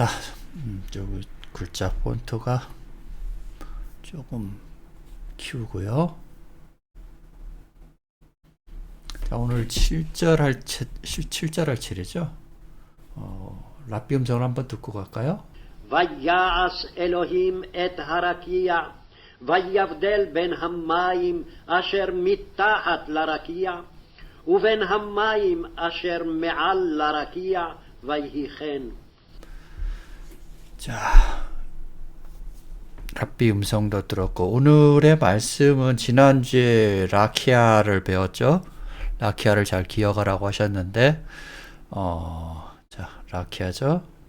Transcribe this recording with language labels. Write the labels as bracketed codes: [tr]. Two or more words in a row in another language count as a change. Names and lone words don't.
[ko] 저기 글자 폰트가 조금 키우고요. 자, 오늘 7절 할 차례죠. 랍비 음성을 한번 듣고 갈까요? [he] ויעש אלוהים את הרקיע, ויבדל בין המים אשר מתחת לרקיע, ובין המים אשר מעל לרקיע, ויהי כן. [ko] 자, 랍비 음성도 들었고, 오늘의 말씀은 지난주에 라키아를 배웠죠. 라키아를 잘 기억하라고 하셨는데, 자, 라키아죠.